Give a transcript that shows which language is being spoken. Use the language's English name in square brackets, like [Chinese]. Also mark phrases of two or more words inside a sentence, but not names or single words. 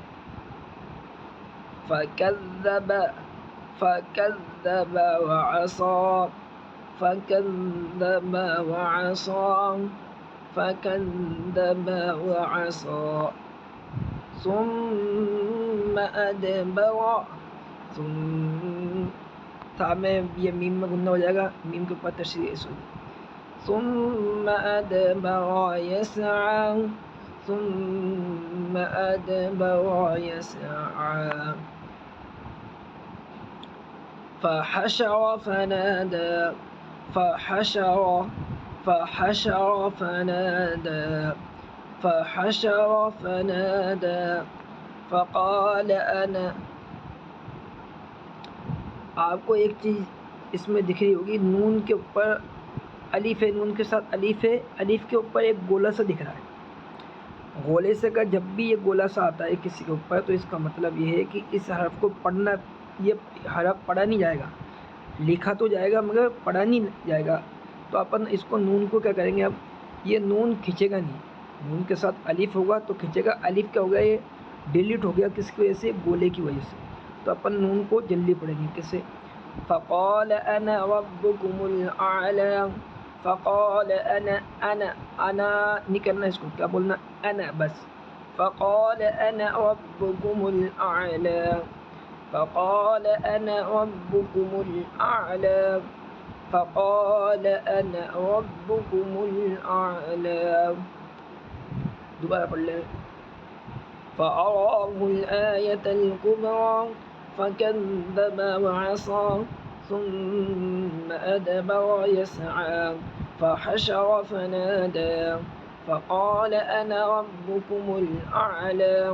[Arabic] فكذب وعصى ثم أدبر [Hindi] था में ये मीम में गुन्ना हो जाएगा, मीम के ऊपर तशरीह [Arabic] ثم أدبر يسعى ثم أدبر يسعى فحشر فنادى فقال أنا। [Hindi] आपको एक चीज़ इसमें दिख रही होगी, नून के ऊपर अलीफ है, नून के साथ अलीफ है, अलीफ के ऊपर एक गोला सा दिख रहा है। गोले से का जब भी ये गोला सा आता है किसी के ऊपर तो इसका मतलब ये है कि इस हरफ को पढ़ना, ये हरफ पढ़ा नहीं जाएगा, लिखा तो जाएगा मगर पढ़ा नहीं जाएगा। तो अपन इसको नून को क्या करेंगे, अब ये नून खींचेगा नहीं, नून के साथ अलीफ होगा तो खींचेगा, अलीफ क्या हो गया, ये डिलीट हो गया किसकी वजह से, गोले की वजह से। तो अपन नून को जल्दी पढ़ेंगे कैसे, [Arabic] فقال أنا ربكم الأعلى, فقال أنا [Hindi] नहीं करना, इसको क्या बोलना, अना बस। [Arabic] فقال أنا ربكم الأعلى، فقال أنا ربكم الأعلى، فقال أنا ربكم الأعلى. [Hindi] दोबारा पढ़ लें। [Arabic] فأراه الآية الكبرى فكذب وعصى ثم أدبر يسعى فحشر فنادى فقال أنا ربكم الأعلى